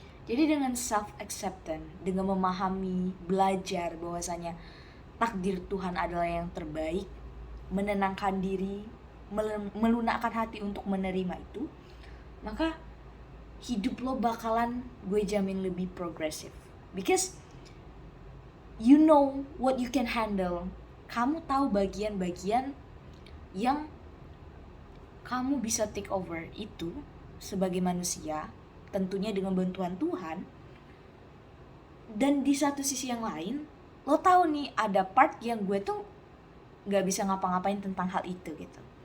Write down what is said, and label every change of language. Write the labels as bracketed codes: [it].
[id] Jadi dengan self acceptance, dengan memahami, belajar bahwasanya takdir Tuhan adalah yang terbaik, menenangkan diri, melunakkan hati untuk menerima itu, maka hidup lo bakalan gue jamin lebih progresif. [en] Because you know what you can handle. [id] Kamu tahu bagian-bagian yang kamu bisa take over itu sebagai manusia, tentunya dengan bantuan Tuhan. Dan di satu sisi yang lain, lo tahu nih ada part yang gue tuh gak bisa ngapa-ngapain tentang hal itu gitu.